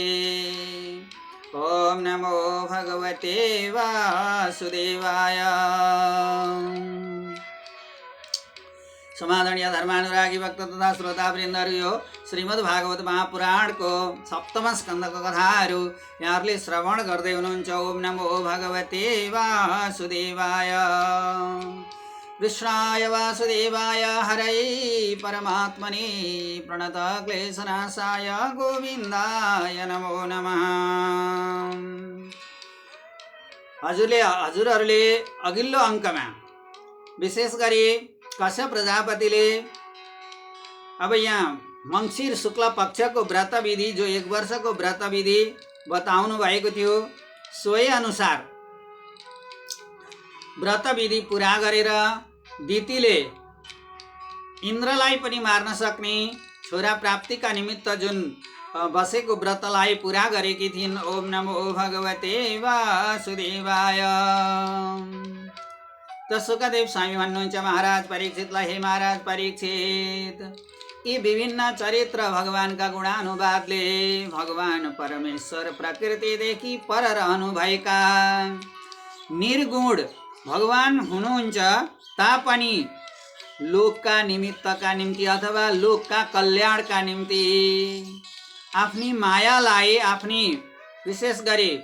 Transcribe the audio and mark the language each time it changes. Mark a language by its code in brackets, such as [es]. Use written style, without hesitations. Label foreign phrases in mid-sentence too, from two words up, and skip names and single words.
[sa] ओम नमो भगवते वासुदेवाय। [ne] समादरणीय धर्मानुरागी भक्त तथा श्रोतावृन्दहरू, यो श्रीमद्भागवत महापुराणको सप्तम स्कन्धको कथाहरू यहाँहरूले श्रवण गर्दै हुनुहुन्छ। [sa] ओम नमो भगवते वासुदेवाय, कृष्णाय वासुदेवाय, हरै परमात्मने प्रणत क्लेशनाशाय गोविन्दाय नमो नमः। [ne] हजुरहरूले अघिल्लो अङ्कमा विशेष गरी कश्यप प्रजापतिले अब यहाँ मङ्सिर शुक्ल पक्षको व्रत विधि, जो 1 वर्षको व्रत विधि बताउनु भएको थियो, सोही अनुसार व्रत विधि पुरा गरेर दितिले इन्द्रलाई पनि मार्न सक्ने छोरा प्राप्तिका निमित्त जुन बसेको व्रतलाई पुरा गरेकी थिइन्। [sa] ओम नमो भगवते वासुदेवाय। [ne] त सुखदेव स्वामी भन्नुहुन्छ महाराज परीक्षितलाई, हे महाराज परीक्षित, यी विभिन्न चरित्र भगवानका गुणानुवादले भगवान परमेश्वर प्रकृतिदेखि पर रहनुभएका निर्गुण भगवान हुनुहुन्छ, तापनि लोकका निमित्तका निम्ति अथवा लोकका कल्याणका निम्ति आफ्नी मायालाई, आफ्नी विशेष गरी